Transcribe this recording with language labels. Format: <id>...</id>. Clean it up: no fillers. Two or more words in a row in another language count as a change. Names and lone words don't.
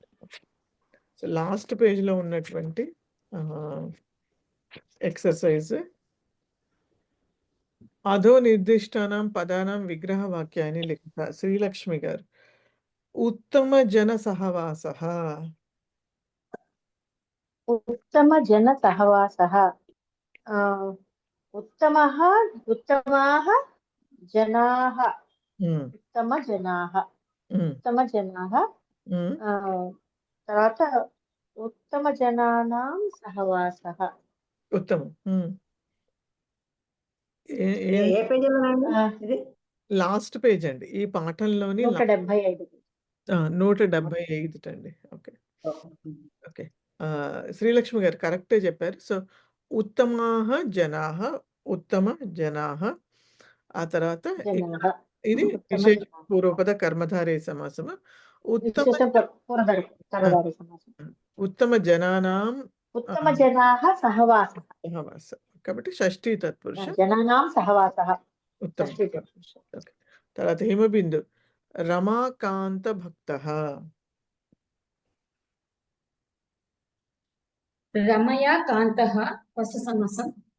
<en>so last pageలో</en> <te>ఉన్నటువంటి ఎక్సర్సైజ్</te> <sa>అధో నిర్దిష్టానాం పదానాం విగ్రహ</sa> <te>వాక్యాన్ని లిఖిత. శ్రీలక్ష్మి గారు</te> <sa>ఉత్తమ జన సహవాస. ఉత్తమ జన సహవాస उत्तमः उत्तमाः जनाः ఉమ్, उत्तमजनाः ఉమ్, उत्तमजनाः ఉమ్.</sa> <te>ఆ, తర్వాత</te> <sa>उत्तमजनानां सहवासः ఉత్తమం.</sa> <te>ఏ పేజీలోనండి ఇది?</te> <en>last page</en> <te>అండి ఈ పాఠంలోని 175 175 అండి.</te> <en>okay okay</en> <te>శ్రీలక్ష్మి గారు కరెక్టే చెప్పారు.</te> <sa>సో ఉత్తమాహ జనాహ, ఉత్తమ జనాహ,</sa> <te>ఆ తర్వాత</te> <sa>జనాः</sa> <te>ఇది విశేష పూర్వపద కర్మధారయ సమాసము.</te> <sa>ఉత్తమ</sa> <te>కర్మధారయ సమాసం</te> <sa>ఉత్తమ జనానాం उत्तमजनाः सहवासः</sa> <te>సహవాస కాబట్టి షష్ఠీ తత్పురుష</te> <sa>జనానాం సహవాసः ఉత్తమ.</sa> <te>షష్ఠీ తత్పురుష. ఓకే తర్వాత హిమబిందు</te> <sa>రమాకాంత భక్త. రమయా కాంతః</sa> <te>ఫస్ట్ సమాసం.</te>